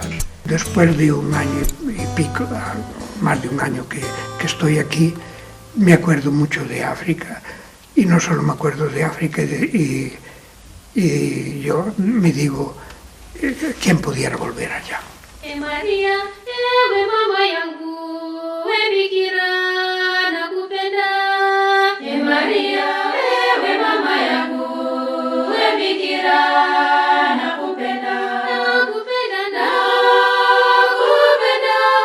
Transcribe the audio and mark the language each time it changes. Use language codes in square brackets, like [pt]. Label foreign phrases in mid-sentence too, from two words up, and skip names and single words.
[es] Después de un año y pico, más de un año que estoy aquí, me acuerdo mucho de África, y no solo me acuerdo de África y yo me digo, ¿quién pudiera volver allá? María, [sw] ewe mama yangu, we bikira nakupenda. María, ewe mama yangu, we bikira nakupenda. Nakupenda, nakupenda.